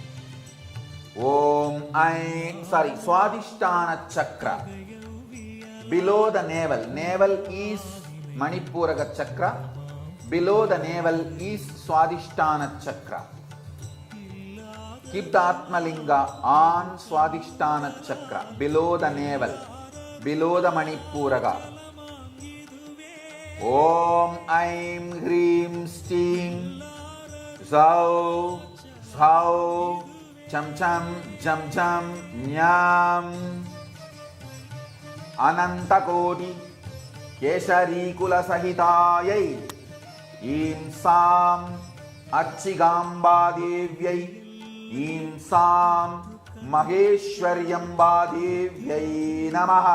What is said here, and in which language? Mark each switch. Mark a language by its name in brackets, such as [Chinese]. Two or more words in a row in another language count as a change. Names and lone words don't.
[English] Swadhisthana Chakra, below the navel. Navel is Manipuraga Chakra, below the navel is Swadhisthana Chakra. Keep the Atmalinga on Swadhisthana Chakra, below the navel, below the Manipuraga. [Sanskrit] Om Aim Hrim Stim Zau Zau Cham Cham Jam Jam Nyam Anantakodi Kesari Kula Sahitayai Im Sam Achigamba Devyai Im Sam Maheshwaryamba Devyai Namaha.